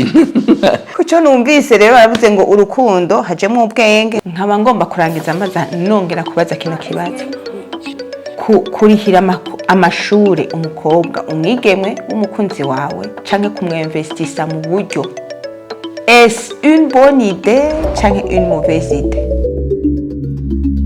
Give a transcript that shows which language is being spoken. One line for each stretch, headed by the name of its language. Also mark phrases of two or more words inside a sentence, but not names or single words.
Rundi: kucyo numvise rero baravuze ngo urukundo hajemo ubwenge nkaba ngomba kurangiza amaza nongera kubaza kino kibazo kurihira amashuri umukobwa umwigemwe w'umukunzi wawe canke kumwinvestisa mu buryo
French: est une bonne idée
Rundi: canke
French: une mauvaise idée